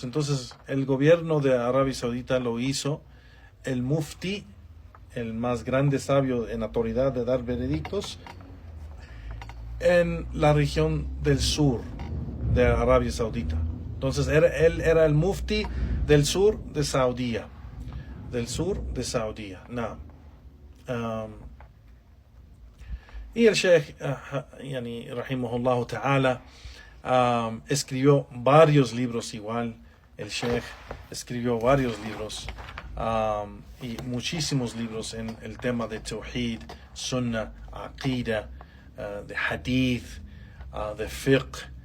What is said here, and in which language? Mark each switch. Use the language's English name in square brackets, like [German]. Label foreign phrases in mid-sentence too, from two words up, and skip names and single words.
[Spanish] Entonces el gobierno de Arabia Saudita lo hizo el mufti, el más grande sabio en autoridad de dar veredictos en la región del sur de Arabia Saudita. Entonces él era el mufti del sur de Saudía, y el Sheikh [Arabic] رحمه الله تعالى [Spanish] escribió varios libros igual. El Sheikh escribió varios libros y muchísimos libros en el tema de Tawhid, Sunnah, Aqida, de Hadith, de Fiqh.